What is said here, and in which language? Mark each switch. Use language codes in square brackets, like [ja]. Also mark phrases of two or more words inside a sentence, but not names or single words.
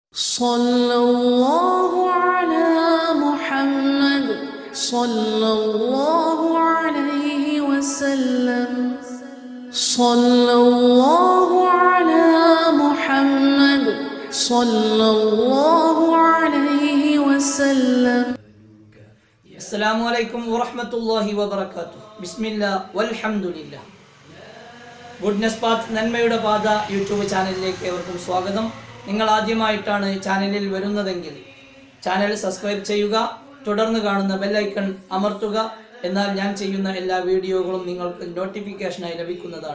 [ar] صلى الله على محمد صلى الله عليه وسلم صلى الله على محمد صلى الله عليه وسلم. السلام عليكم ورحمة الله وبركاته. بسم الله والحمد لله. [ml] ഗുഡ്നെസ് പാത്ത് നന്മയുടെ പാത യൂട്യൂബ് ചാനലിലേക്ക് ഏവർക്കും സ്വാഗതം. നിങ്ങൾ ആദ്യമായിട്ടാണ് ചാനലിൽ വരുന്നതെങ്കിൽ ചാനൽ സബ്സ്ക്രൈബ് ചെയ്യുക, തുടർന്ന് കാണുന്ന ബെല്ലൈക്കൺ അമർത്തുക. എന്നാൽ ഞാൻ ചെയ്യുന്ന എല്ലാ വീഡിയോകളും നിങ്ങൾക്ക് നോട്ടിഫിക്കേഷനായി ലഭിക്കുന്നതാണ്.